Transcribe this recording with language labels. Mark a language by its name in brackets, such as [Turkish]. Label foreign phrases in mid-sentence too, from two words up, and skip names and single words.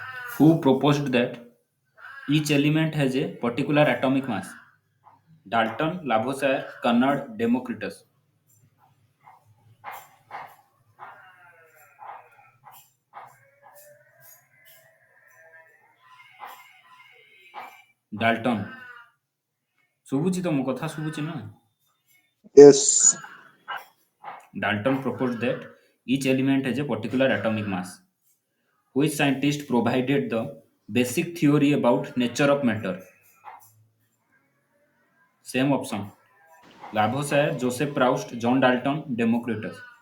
[English] Who proposed that each element has a particular atomic mass? Dalton, Lavoisier, Carnot, Democritus. Dalton. [Odia] ଶୁଭୁଛି ତ ମୋ କଥା ଶୁଭୁଛି ନା? [English] Yes. Dalton proposed that each element has a particular atomic mass. Which scientist provided the basic theory about nature of matter? Same option. Lavoisier, Joseph Proust, John Dalton, Democritus.